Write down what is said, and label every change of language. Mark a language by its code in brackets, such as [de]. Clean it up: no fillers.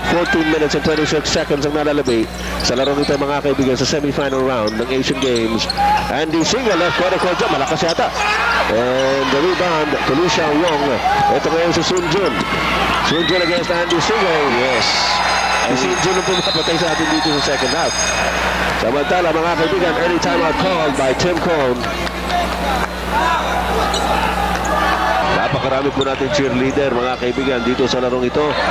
[en] 14 minutes and 26 seconds [tl] ang nalalabi sa laro nito, mga kaibigan, sa semifinal round ng Asian Games. Andy Siegel, [en] left corner court [tl] dyan, malakas yata. [en] And the rebound to Liu Xiaoyong. [tl] Ito ngayon si Sun Jun. [en] Sun Jun against Andy Siegel. Yes. [tl] Si Sun Jun ang pumapatay sa atin dito sa second half. Samantala, mga kaibigan, [en] early timeout called by Tim Cone. [tl] Napakarami po natin cheerleader, mga kaibigan, dito sa larong ito.